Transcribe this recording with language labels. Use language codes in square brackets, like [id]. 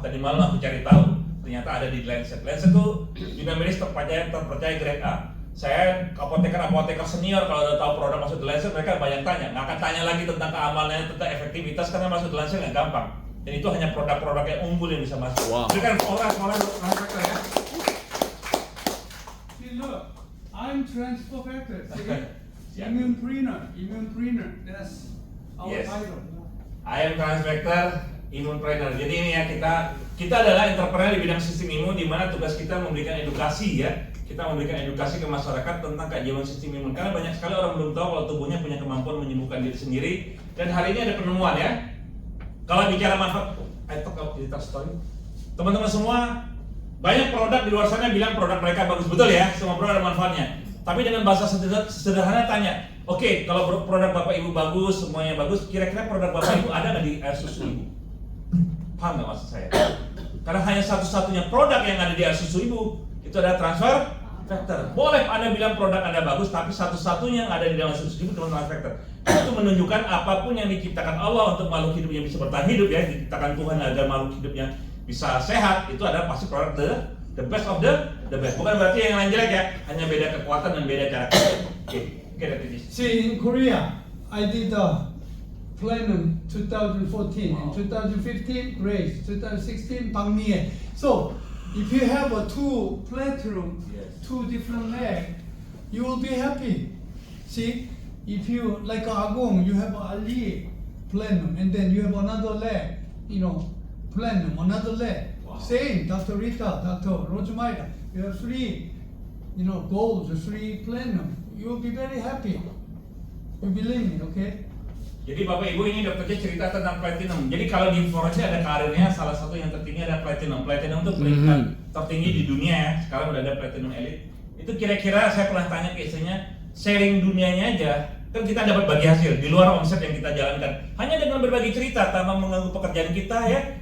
[id] Tadi malam aku cari tahu." Ternyata ada di Lancet. Lancet itu jurnal medis terpercaya grade A. Saya apoteker senior kalau udah tahu produk masuk The Lancet, mereka banyak tanya. Nggak akan tanya lagi tentang keamanan, tentang efektivitas karena masuk The Lancet nggak gampang. Dan itu hanya produk-produk yang unggul yang bisa masuk. Wow. Ini kan orang transfector ya. [en] See, look, I'm transfer factor. See? Yeah. Immune that's our Yes. title. I am transfector Immunepreneur. [id] Jadi ini ya kita adalah entrepreneur di bidang sistem imun, di mana tugas kita memberikan edukasi ya. Kita memberikan edukasi ke masyarakat tentang keajaiban sistem imun. Karena banyak sekali orang belum tahu kalau tubuhnya punya kemampuan menyembuhkan diri sendiri. Dan hari ini ada penemuan ya. Kalau bicara manfaat, [en] I talk about digital story. [id] Teman-teman semua, banyak produk di luar sana bilang produk mereka bagus, betul ya? Semua produk ada manfaatnya. Tapi dengan bahasa sederhana tanya, oke, kalau produk Bapak Ibu bagus, semuanya bagus, kira-kira produk Bapak Ibu ada nggak di air susu Ibu? Paham nggak maksud saya? Karena hanya satu-satunya produk yang ada di air susu Ibu itu adalah transfer factor. Boleh Anda bilang produk Anda bagus, tapi satu-satunya yang ada di dalam susu Ibu cuma transfer factor. Itu menunjukkan apapun yang diciptakan Allah untuk makhluk hidup yang bisa bertahan hidup ya, diciptakan Tuhan agar makhluk hidupnya bisa sehat, itu adalah pasti produk [en] the best of the best. [id] Bukan berarti yang lain jelek ya, hanya beda kekuatan dan beda cara kerja. Oke, [en] that's it. See, in Korea, I did Platinum 2014, Wow. in 2015 Grace, 2016 Bang Mie. So, if you have a two platinum, Yes. two different leg, you will be happy. See, if you like Agong, you have Ali platinum, and then you have another leg, platinum, another leg. Wow. Same, Dr. Rita, Dr. Rojumaida, you have three, gold, three platinum. You will be very happy. You believe me, okay? [id] Jadi Bapak Ibu ini dokternya cerita tentang platinum. Jadi kalau di Forest ada karirnya salah satu yang tertinggi ada platinum. Platinum itu peringkat tertinggi di dunia ya. Sekarang udah ada platinum elite. Itu kira-kira saya pernah tanya ke istrinya, sharing dunianya aja. Kan kita dapat bagi hasil di luar omset yang kita jalankan. Hanya dengan berbagi cerita tanpa mengganggu pekerjaan kita ya.